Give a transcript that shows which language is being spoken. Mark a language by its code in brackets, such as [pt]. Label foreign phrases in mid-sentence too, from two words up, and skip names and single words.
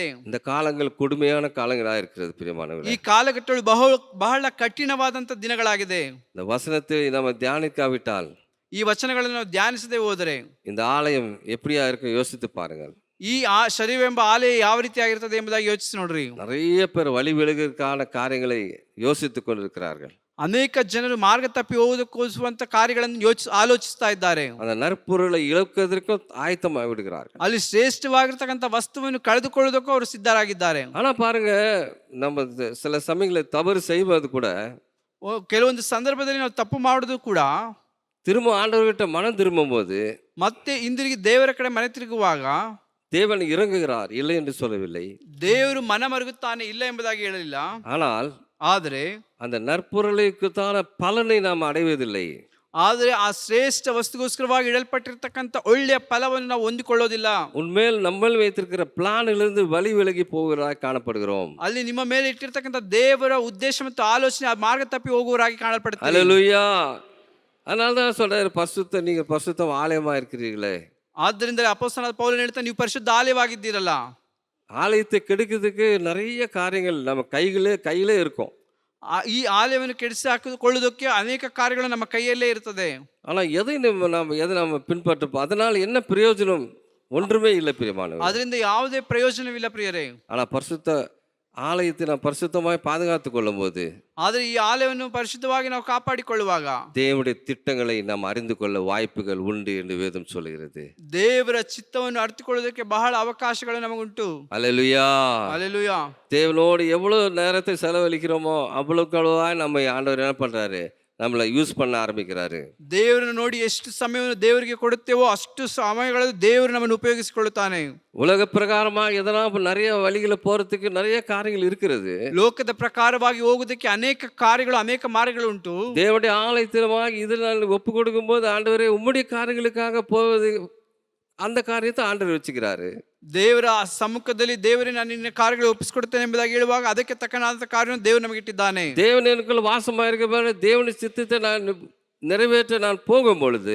[ta] இந்த காலங்கள் கொடுமையான காலங்களா இருக்கிறது பிரியமானவர்களே. [kn] ಈ ಕಾಲಘಟ್ಟಗಳು ಬಹಳ ಕಠಿಣವಾದಂತ ದಿನಗಳಾಗಿದೆ. [ta] இந்த வசனத்தை நம்ம தியானிக்காவிட்டால், [kn] ಈ ವಚನಗಳನ್ನು ನಾವು ಧ್ಯಾನಿಸದೆ ಹೋದರೆ [ta] இந்த ஆலயம் எப்படியா இருக்கும் யோசித்து பாருங்கள். [kn] ಈ ಶರೀರವೆಂಬ ಆಲಯ ಯಾವ ರೀತಿಯಾಗಿರ್ತದೆ ಎಂಬುದಾಗಿ ಯೋಚಿಸಿ ನೋಡ್ರಿ. [ta] நிறைய பேர் வழி விலகுவதற்கான காரியங்களை யோசித்துக் கொண்டிருக்கிறார்கள். [kn] ಅನೇಕ ಜನರು ಮಾರ್ಗ ತಪ್ಪಿ ಹೋಗುವುದಕ್ಕೋಸ್ಕರ ಕಾರ್ಯಗಳನ್ನು ಆಲೋಚಿಸ್ತಾ ಇದ್ದಾರೆ. [ta] அந்த நற்பொருளை இழப்பதற்கும் ஆயத்தமாகி விடுகிறார்கள். [kn] ಅಲ್ಲಿ ಶ್ರೇಷ್ಠವಾಗಿರ್ತಕ್ಕಂಥ ವಸ್ತುವನ್ನು ಕಳೆದುಕೊಳ್ಳುವುದಕ್ಕೂ ಅವರು ಸಿದ್ಧರಾಗಿದ್ದಾರೆ. [ta] ஆனா பாருங்க, நம்ம சில சமயங்களில் தவறு செய்வது கூட, [kn] ಕೆಲವೊಂದು ಸಂದರ್ಭದಲ್ಲಿ ನಾವು ತಪ್ಪು ಮಾಡುವುದು ಕೂಡ, [ta] திரும்ப ஆண்டவர்கிட்ட மனம் திரும்பும் போது, [kn] ಮತ್ತೆ ಹಿಂದಿರುಗಿ ದೇವರ ಕಡೆ ಮನೆ ತಿರುಗುವಾಗ [ta] தேவன் இறங்குகிறார், இல்லை என்று சொல்லவில்லை. [kn] ದೇವರು ಮನ ಮರುಗುತ್ತಾನೆ, ಇಲ್ಲ ಎಂಬುದಾಗಿ ಹೇಳಲಿಲ್ಲ. [ta] ஆனால் [kn] ಆದರೆ [ta] அந்த நற்பொருளுக்குத்தான பலனை நாம் அடைவதில்லை. [kn] ಆದರೆ ಆ ಶ್ರೇಷ್ಠ ವಸ್ತುಗೋಸ್ಕರವಾಗಿ ಇಡಲ್ಪಟ್ಟಿರ್ತಕ್ಕಂಥ ಒಳ್ಳೆಯ ಫಲವನ್ನು ನಾವು ಹೊಂದಿಕೊಳ್ಳೋದಿಲ್ಲ. [ta] உண்மையில் நம்ம வைத்திருக்கிற பிளானிலிருந்து வழி விலகி போகிறதாக காணப்படுகிறோம். [kn] ಅಲ್ಲಿ ನಿಮ್ಮ ಮೇಲೆ ಇಟ್ಟಿರ್ತಕ್ಕಂಥ ದೇವರ ಉದ್ದೇಶ ಮತ್ತು ಆಲೋಚನೆ ಮಾರ್ಗ ತಪ್ಪಿ ಹೋಗುವವರಾಗಿ ಕಾಣಲ್ಪಡುತ್ತದೆ. [ta] அல்லேலூயா. அதனால தான் சொல்றாரு, பரிசுத்த நீங்க பரிசுத்தம் ஆலயமா இருக்கிறீர்களே. [kn] ಆದ್ದರಿಂದ ಅಪೊಸ್ತಲನಾದ ಪೌಲನು ಹೇಳ್ತಾನೆ, ನೀವು ಪರಿಶುದ್ಧ ಆಲಯವಾಗಿದ್ದೀರಲ್ಲ. [ta] ஆலயத்தை கெடுக்கிறதுக்கு நிறைய காரியங்கள் நம்ம கையிலே இருக்கும். [kn] ಈ ಆಲಯವನ್ನು ಕೆಡಿಸಿ ಹಾಕಿಕೊಳ್ಳುವುದಕ್ಕೆ ಅನೇಕ ಕಾರ್ಯಗಳು ನಮ್ಮ ಕೈಯಲ್ಲೇ ಇರ್ತದೆ. [ta] ஆனா எதை நம்ம பின்பற்றப்போ அதனால என்ன பிரயோஜனம்? ஒன்றுமே இல்லை பிரியமானவர்களே. [kn] ಅದರಿಂದ ಯಾವುದೇ ಪ್ರಯೋಜನವಿಲ್ಲ ಪ್ರಿಯರೇ. [ta] ஆனா பரிசுத்த ஆலயத்தை நாம் பரிசுத்தமாய் பாதுகாத்துக் கொள்ளும் போது, [kn] ಆದರೆ ಈ ಆಲಯವನ್ನು ಪರಿಶುದ್ಧವಾಗಿ ನಾವು ಕಾಪಾಡಿಕೊಳ್ಳುವಾಗ [ta] தேவனுடைய திட்டங்களை நாம் அறிந்து கொள்ள வாய்ப்புகள் உண்டு என்று வேதம் சொல்கிறது. [kn] ದೇವರ ಚಿತ್ತವನ್ನು ಅರ್ಥಕೊಳ್ಳುವುದಕ್ಕೆ ಬಹಳ ಅವಕಾಶಗಳು ನಮಗುಂಟು. [ta] அல்லேலூயா. அல்லேலೂಯಾ. தேவனோடு எவ்வளவு நேரத்தை செலவழிக்கிறோமோ அவ்வளவுக்கு நம்ம ஆண்டவர் என்ன பண்றாரு, நம்மளை யூஸ் பண்ண ஆரம்பிக்கிறாரு. [kn] ದೇವರನ್ನು ನೋಡಿ ಎಷ್ಟು ಸಮಯವನ್ನು ದೇವರಿಗೆ ಕೊಡುತ್ತೇವೋ ಅಷ್ಟು ಸಮಯಗಳಲ್ಲಿ ದೇವರು ನಮ್ಮನ್ನು ಉಪಯೋಗಿಸಿಕೊಳ್ಳುತ್ತಾನೆ. [ta] உலக பிரகாரமாக எதனா நிறைய வழிகளை போறதுக்கு நிறைய காரியங்கள் இருக்கிறது. [kn] ಲೋಕದ ಪ್ರಕಾರವಾಗಿ ಹೋಗುವುದಕ್ಕೆ ಅನೇಕ ಕಾರ್ಯಗಳು, ಅನೇಕ ಮಾರ್ಗಗಳು ಉಂಟು. [ta] தேவனுடைய ஆலயத்திலமாக இதில் ஒப்பு கொடுக்கும் போது, ஆண்டவரே உம்முடைய காரியங்களுக்காக போவது, அந்த காரியத்தை ஆண்டவர் வச்சுக்கிறாரு. [kn] ದೇವರ ಸಮ್ಮುಖದಲ್ಲಿ ದೇವರೇ ನಾನು ನಿನ್ನ ಕಾರ್ಯಗಳು ಒಪ್ಪಿಸಿಕೊಡ್ತೇನೆ ಎಂಬುದಾಗಿ ಹೇಳುವಾಗ ಅದಕ್ಕೆ ತಕ್ಕನಾದ ಕಾರ್ಯವನ್ನು ದೇವರು ನಮಗೆ ಇಟ್ಟಿದ್ದಾನೆ. [ta] தேவன் எனக்குள்ள வாசமாயிருக்க தேவனுடைய சித்தத்தை நான் நிறைவேற்ற நான் போகும் பொழுது,